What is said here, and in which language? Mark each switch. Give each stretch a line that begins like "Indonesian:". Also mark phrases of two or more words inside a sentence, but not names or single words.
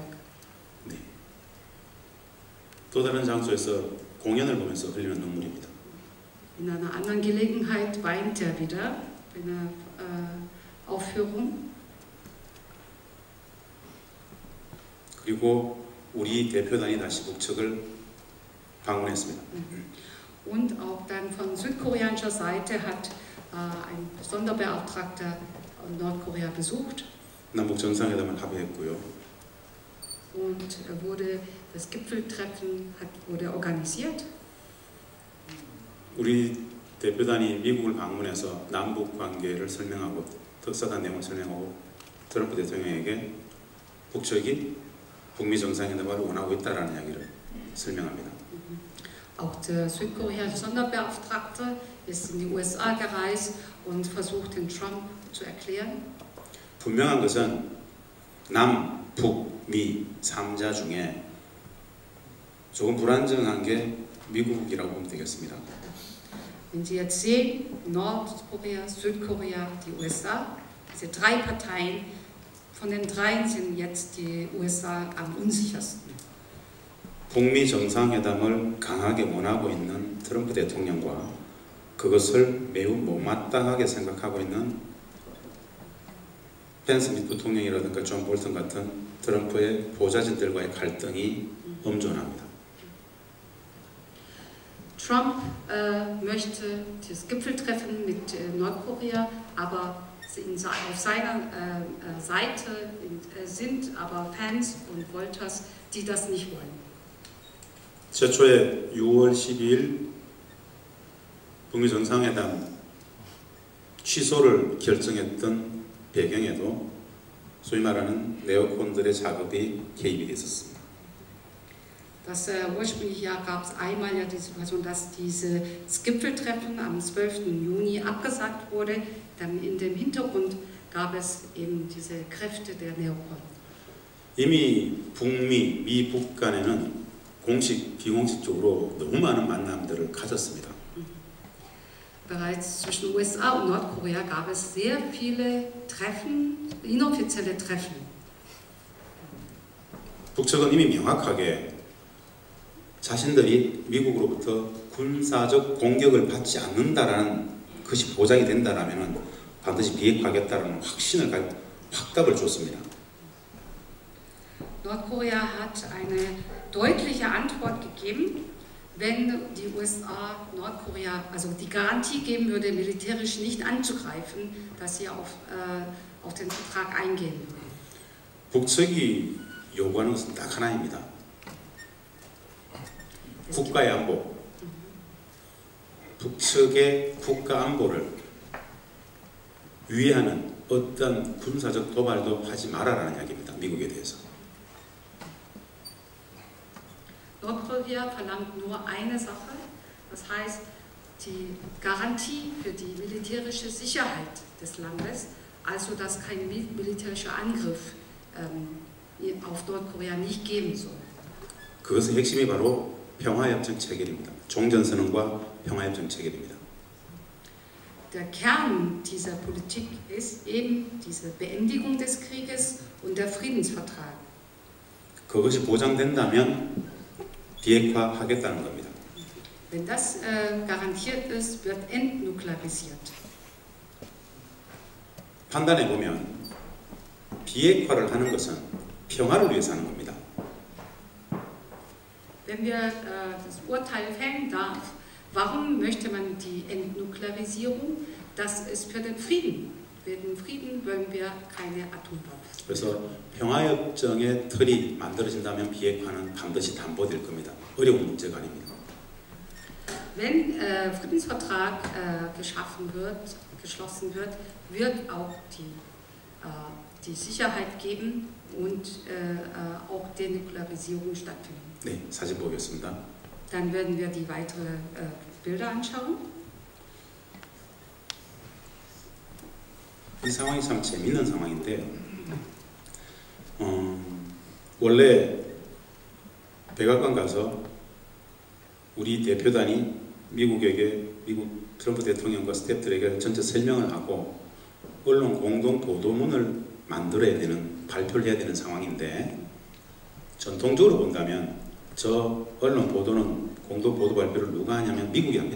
Korean: 네. 또 다른 장소에서 공연을 보면서 흘리는 눈물입니다.
German: In einer anderen Gelegenheit weint er wieder bei einer Aufführung.
Korean: 그리고 우리 대표단이 다시 북측을 방문했습니다.
German: Und auch dann von südkoreanischer Seite hat ein Sonderbeauftragter Nordkorea besucht.
Korean: 남북 정상회담을 합의했고요.
German: Und das Gipfeltreffen wurde organisiert.
Korean: 우리 대표단이 미국을 방문해서 남북 관계를 설명하고 특사단 내용을 설명하고 트럼프 대통령에게 북측이 북미 정상회담을 원하고 있다라는 이야기를 설명합니다.
German: Auch der südkoreanische Sonderbeauftragte ist in die USA gereist und versucht, den Trump zu erklären.
Korean: 분명한 것은 남, 북, 미 3자 중에 조금 불안정한 게 미국이라고 보면 되겠습니다.
German: Wenn Sie jetzt sehen, Nordkorea, Südkorea, die USA, diese drei Parteien, von den dreien sind jetzt die USA am unsichersten.
Korean: 북미 정상회담을 강하게 원하고 있는 트럼프 대통령과 그것을 매우 못마땅하게 생각하고 있는 펜스 미 부통령이라든가 존 볼턴 같은 트럼프의 보좌진들과의 갈등이 엄존합니다.
German: Trump möchte das Gipfeltreffen mit Nordkorea, aber auf seiner Seite sind aber Fans und Voters, die das nicht wollen.
Korean: 최초에 6월 12일 북미 정상회담 취소를 결정했던 배경에도 소위 말하는 네오콘들의 작업이 개입이 있었습니다.
German: Ursprünglich gab es einmal ja die Situation, dass dieses Gipfeltreffen am 12. Juni abgesagt wurde. Dann in dem Hintergrund gab es eben diese Kräfte der Neokon.
Korean: 이미 북미, 미북 간에는 공식, 비공식적으로 너무 많은 만남들을 가졌습니다.
German: Bereits zwischen USA und Nordkorea gab es sehr viele Treffen, inoffizielle Treffen.
Korean: 북측은 이미 명확하게 자신들이 미국으로부터 군사적 공격을 받지 않는다라는 것이 보장이 된다라면 반드시 비핵화하겠다라는 확답을 줬습니다.
German: Nordkorea hat eine deutliche Antwort gegeben, wenn die USA Nordkorea also die Garantie geben würde, militärisch nicht anzugreifen, dass sie auf den Vertrag eingehen würden.
Korean: 북측이 요구하는 것은 딱 하나입니다. 국가의 안보. 북측의 국가 안보를 위해하는 어떤 군사적 도발도 하지 말아라는 이야기입니다. 미국에 대해서.
German: Nordkorea verlangt nur eine Sache, das heißt die Garantie für die militärische Sicherheit des Landes, also dass kein militärischer Angriff auf Nordkorea nicht geben soll.
Korean: 그것의 핵심이 바로 평화협정 체결입니다. 종전선언과 평화협정 체결입니다.
German: Der Kern dieser Politik ist eben diese Beendigung des Krieges und der Friedensvertrag.
Korean: 그것이 보장된다면 비핵화하겠다는 겁니다.
German: Wenn das garantiert ist, wird entnuklearisiert.
Korean: 판단해 보면 비핵화를 하는 것은 평화를 위해서 하는 겁니다.
German: Wenn wir das Urteil fällen darf, warum möchte man die Entnuklearisierung? Das ist für den Frieden. Für den Frieden wollen wir keine Atomwaffen.
Korean: 그래서 평화협정의 틀이 만들어진다면 비핵화는 반드시 담보될 겁니다. 어려운 문제가 아닙니다.
German: Wenn Friedensvertrag geschlossen wird, wird auch die Sicherheit geben und auch Denuklearisierung stattfinden.
Korean: 네, 사진 보겠습니다.
German: Dann werden wir die weiteren Bilder anschauen.
Korean: 이 상황이 참 재밌는 상황인데요. 원래 백악관 가서 우리 대표단이 미국 트럼프 대통령과 스태프들에게 전체 설명을 하고 언론 공동 보도문을 만들어야 되는, 발표를 해야 되는 상황인데, 전통적으로 본다면 저 언론 보도는, 공동 보도 발표를 누가 하냐면 미국이 합니다.